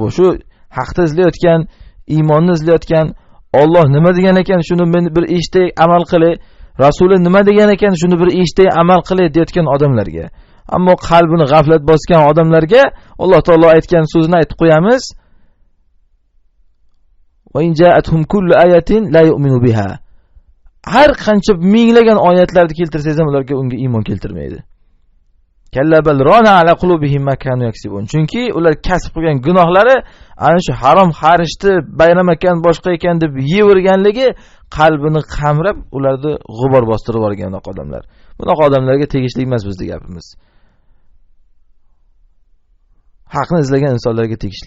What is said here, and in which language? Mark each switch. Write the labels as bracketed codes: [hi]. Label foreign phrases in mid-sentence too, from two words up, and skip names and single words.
[uz] Shu haqda izlayotgan, iymonni izlayotgan, Alloh nima degan ekan, shuni men bir eshitay, amal qilay, Rasuli nima degan ekan, shuni bir eshitay, amal qilay deyotgan odamlarga. Ammo qalbini g'aflat bosgan odamlarga Alloh taolo aytgan so'zini aytib qo'yamiz. [ar] وإن جاءتهم كل آية لا يؤمنون بها. [uz] Har qancha minglagan oyatlarni keltirsangiz ham ularga unga iymon keltirmaydi. [ar] كلا بل ران على قلوبهم ما كانوا يكسبون. [uz] Chunki ular kasb qilgan gunohlari ana shu harom xarishni bayram ekan, boshqa ekan deb yeverganligi qalbini qamrab, ularni g'ubor bostirib yuborgan odamlar. Bunaqa odamlarga tegishli emas bizning gapimiz. Haqni izlagan insonlarga tegishli.